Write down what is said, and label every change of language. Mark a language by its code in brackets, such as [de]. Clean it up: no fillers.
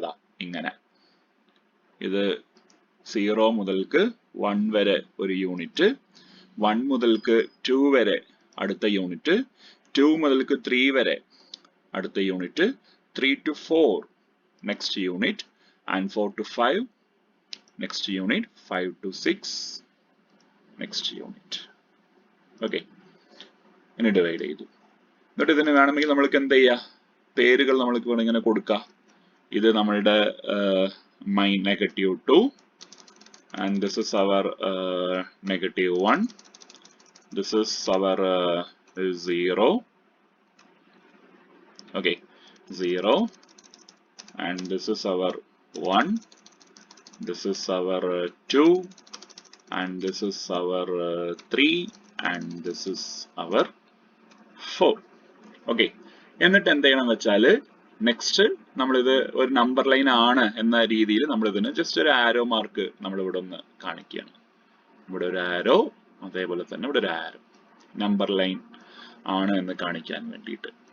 [ml] അതാ ഇങ്ങനെ, ഇത് 0 മുതൽക്ക് 1 വരെ ഒരു യൂണിറ്റ്, 1 മുതൽക്ക് 2 വരെ അടുത്ത യൂണിറ്റ്, 2 മുതൽക്ക് 3 വരെ അടുത്ത unit, [en] 3 to 4 [ml] next unit, [en] and 4 to 5 [ml] next unit, [en] 5 to 6 [ml] next unit. Okay, ഇനി ഡിവൈഡ് ചെയ്തു. എന്നിട്ട് ഇതിന് വേണമെങ്കിൽ നമ്മൾക്ക് എന്ത് ചെയ്യാം? പേരുകൾ നമ്മൾക്ക് വേണം ഇങ്ങനെ കൊടുക്കാം. ഇത് നമ്മളുടെ [en] -2 and this is our -1, this is our 0, okay, 0, and this is our 1, this is our 2, and this is our 3, and this is our 4. [ml] okay, എന്നിട്ട് എന്ത് ചെയ്യണം വെച്ചാൽ നെക്സ്റ്റ് നമ്മളിത് ഒരു നമ്പർ ലൈൻ ആണ് എന്ന രീതിയിൽ നമ്മൾ ഇതിന് ജസ്റ്റ് ഒരു ആരോ മാർക്ക് നമ്മൾ ഇവിടെ ഒന്ന് കാണിക്കുകയാണ്. ഇവിടെ ഒരു ആരോ, അതേപോലെ തന്നെ ഇവിടെ ഒരു ആരോ, നമ്പർ ലൈൻ ആണ് എന്ന് കാണിക്കാൻ വേണ്ടിയിട്ട്.